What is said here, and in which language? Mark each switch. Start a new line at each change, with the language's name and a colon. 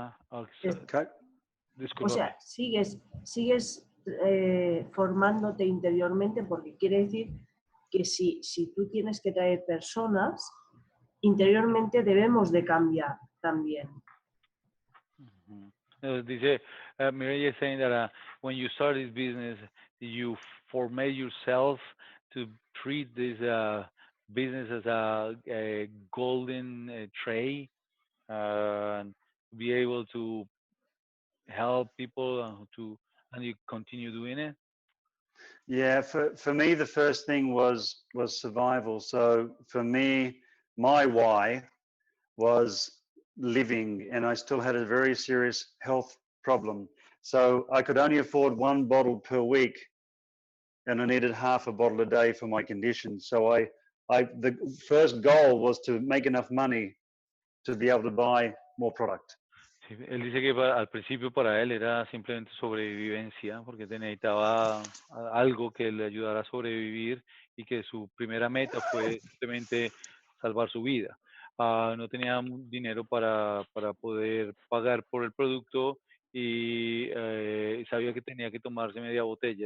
English: Okay.
Spanish: O disculpa. sea, sigues formándote interiormente, porque quiere decir que si tú tienes que traer personas, interiormente debemos de cambiar también.
English: Dice, Mireya is saying that when you start this business, you formate yourself to treat this business as a golden tray, and be able to help people and you continue doing it. Yeah, for me, the first thing was survival. So for me, my why was living, and I still had a very serious health problem. So I could only afford one bottle per week, and I needed half a bottle a day for my condition. So the first goal was to make enough money to be able to buy more product.
Spanish: Sí, él dice que al principio para él era simplemente sobrevivencia, porque necesitaba algo que le ayudara a sobrevivir y que su primera meta fue simplemente salvar su vida. No tenía dinero para poder pagar por el producto y sabía que tenía que tomarse media botella.